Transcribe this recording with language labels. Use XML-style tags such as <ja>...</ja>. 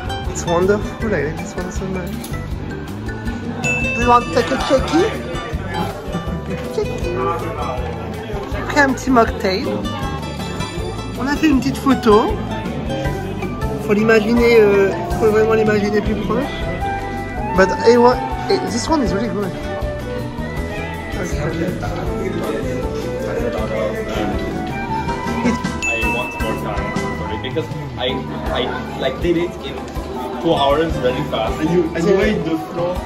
<en>It's wonderful, I like this one so much. Do you want to take a checky? Checky.</en> <fr>Après un petit mocktail. On a fait une petite photo. Faut l'imaginer, faut vraiment l'imaginer plus proche.</fr> <en>But this one is really good. I want more time for it because I like did it in 2 hours very fast. And you made the floor?</en>